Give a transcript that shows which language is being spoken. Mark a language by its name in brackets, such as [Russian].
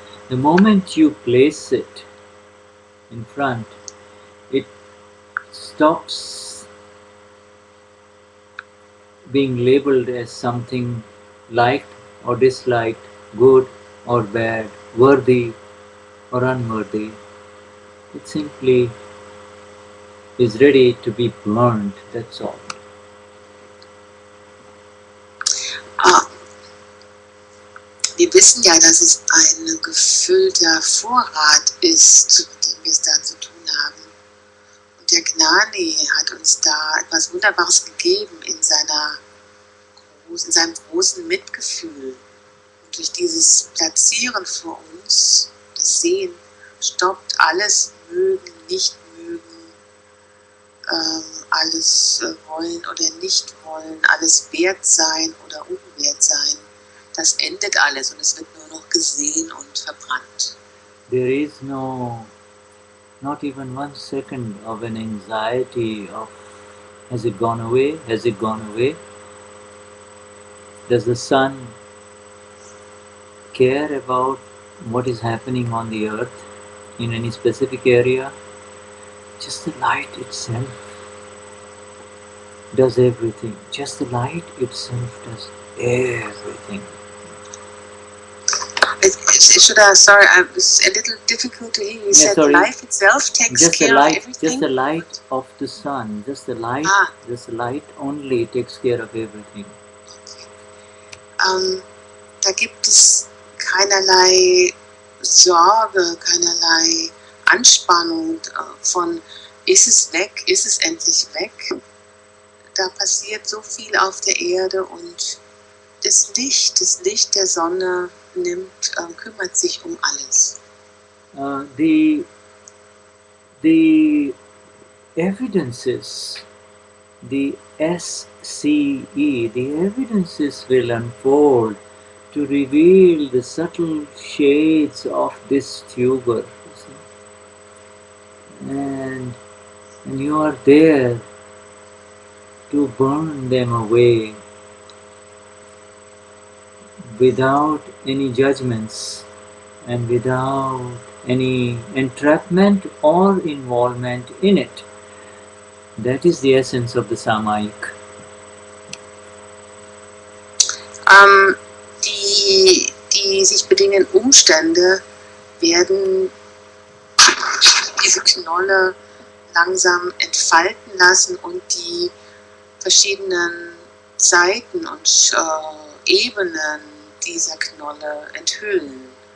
[English] The moment you place it in front, it stops being labeled as something liked or disliked, good or bad, worthy or unworthy. It simply is ready to be burned, that's all. [German] Wir wissen ja, dass es ein gefüllter Vorrat ist, mit dem wir es da zu tun haben. Und der Gnani hat uns da etwas Wunderbares gegeben in seinem großen Mitgefühl. Und durch dieses Platzieren vor uns, das Sehen, stoppt alles Mögen, Nicht-Mögen, alles Wollen oder Nicht-Wollen, alles Wert sein oder unwert sein. Das endet alles und es wird nur noch gesehen und verbrannt. [English] There is not even 1 second of an anxiety of has it gone away, has it gone away? Does the sun care about what is happening on the earth in any specific area? Just the light itself does everything. Just the light itself does everything. Shuddha, sorry, it's a little difficult to hear. You said sorry. Life itself takes Just the care light, of everything? just the light of the sun, just the light only takes care of everything. [German] Da gibt es keinerlei Sorge, keinerlei Anspannung von ist es weg, ist es endlich weg. Da passiert so viel auf der Erde und das Licht der Sonne kümmert sich um alles. [English] The evidences, the SCE, the evidences will unfold to reveal the subtle shades of this tuber. And you are there to burn them away without any judgments and without any entrapment or involvement in it. That is the essence of the Samayik. [German] Die sich bedingenden Umstände werden diese Knolle langsam entfalten lassen und die verschiedenen Seiten und Ebenen dieser Knolle enthüllen.